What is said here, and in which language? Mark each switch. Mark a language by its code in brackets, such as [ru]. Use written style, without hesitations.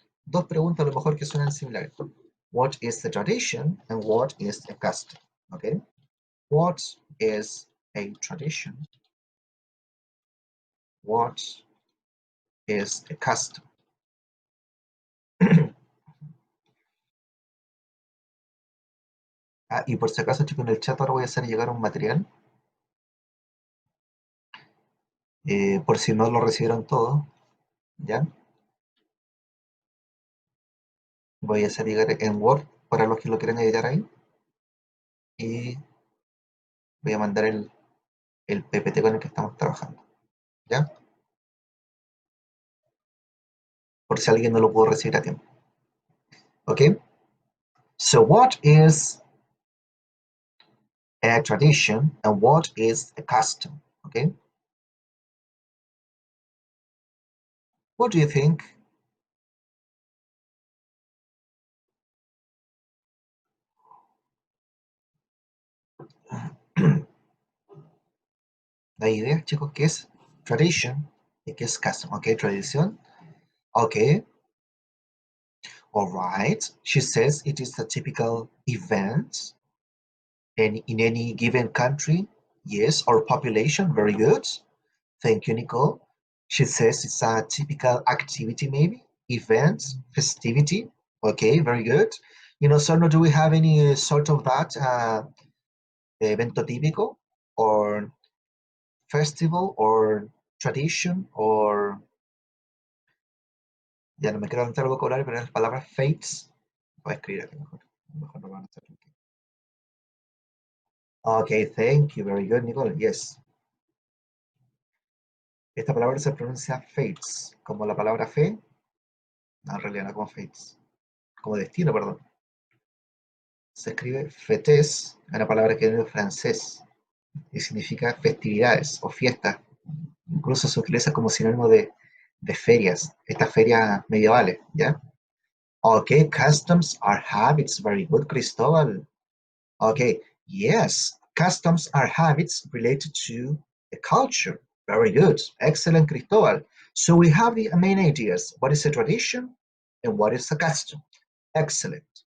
[es] Dos preguntas a lo mejor que suenan similares. [en] What is the tradition and what is a custom? Okay? What is a tradition? What is a custom? [es] Y por si acaso, chicos, en el chat ahora voy a hacer llegar un material. Por si no lo recibieron todo, ¿ya? Voy a hacer llegar en Word para los que lo quieran editar ahí. Y voy a mandar el PPT con el que estamos trabajando, ¿ya? Por si alguien no lo pudo recibir a tiempo. [en] Okay? So what is a tradition and what is a custom? Okay? What do you think? [es] ¿Hay ideas, chicos? ¿Qué es tradition y qué es custom? [en] Okay, tradición. Okay. All right. She says it is a typical event in any given country. Yes, or population. Very good. Thank you, Nicole. She says it's a typical activity, maybe event, festivity. Okay, very good. You know, Sorno, do we have any sort of that? [es] evento típico, [en] or festival, or tradition, or [es] ya no me quiero aventar el vocabulario, pero las palabras fates. Voy a escribir aquí mejor. Mejor no van a estar aquí. [en] Okay, thank you. Very good, Nicole. Yes. [es] Esta palabra se pronuncia fates, como la palabra fe. No, en realidad no como fates. Como destino, perdón. Se escribe fetes, una palabra que viene del francés y significa festividades o fiestas. Incluso se utiliza como sinónimo de ferias, estas ferias medievales, ¿ya? [en] Okay, customs are habits. Very good, Cristóbal. Okay, yes, customs are habits related to a culture. Very good. Excellent, Cristóbal. So we have the main ideas. What is a tradition and what is a custom? Excellent.